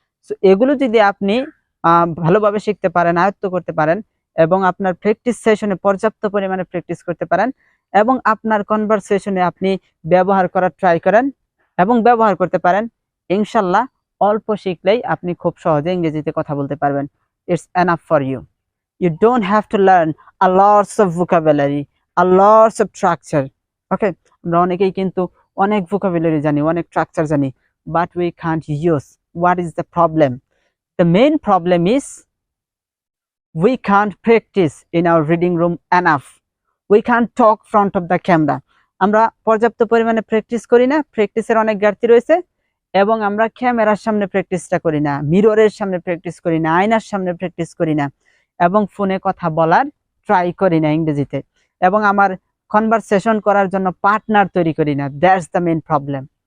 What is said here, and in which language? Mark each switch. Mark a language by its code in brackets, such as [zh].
[bn] So এগুলো যদি আপনি ভালোভাবে শিখতে পারেন, আয়ত্ত করতে পারেন এবং আপনার প্র্যাকটিস সেশনে পর্যাপ্ত পরিমাণে প্র্যাকটিস করতে পারেন এবং আপনার কনভারসেশনে আপনি ব্যবহার করার ট্রাই করেন এবং ব্যবহার করতে পারেন, ইনশাল্লাহ অল্প শিখলেই আপনি খুব সহজে ইংরেজিতে কথা বলতে পারবেন। [en] It's enough for you. You don't have to learn a lots of vocabulary, a lots of structure. [bn] Okay, আমরা অনেকেই কিন্তু অনেক vocabulary জানি, অনেক structure জানি, [en] but we can't use. What is the problem? The main problem is we can't practice in our reading room enough. We can't talk front of the camera. [bn] আমরা পর্যাপ্ত পরিমাণে প্র্যাকটিস করি না, প্র্যাকটিসের অনেক ঘাটতি রয়েছে এবং আমরা ক্যামেরার সামনে প্র্যাকটিসটা করি না, মিররের সামনে প্র্যাকটিস করি না, আয়নার সামনে প্র্যাকটিস করি না এবং ফোনে কথা বলার ট্রাই করি না ইংরেজিতে, এবং আমার কনভারসেশন করার জন্য পার্টনার তৈরি করি না। [en] That's the main problem.